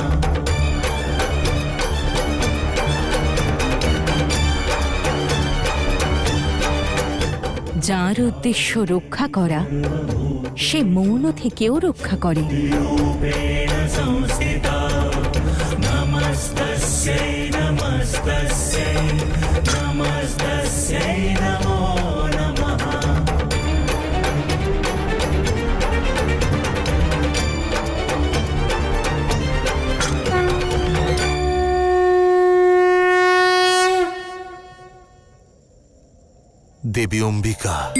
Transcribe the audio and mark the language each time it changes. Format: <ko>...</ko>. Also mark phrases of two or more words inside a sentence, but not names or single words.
<bn>যার উদ্দেশ্য রক্ষা করা, সে মৌন থেকেও রক্ষা করে।</bn> <sa>रूपेण संस्थिता नमस्तस्यै नमस्तस्यै नमस्तस्यै नमो नमः।</sa> <bn>দেবী অম্বিকা,</bn>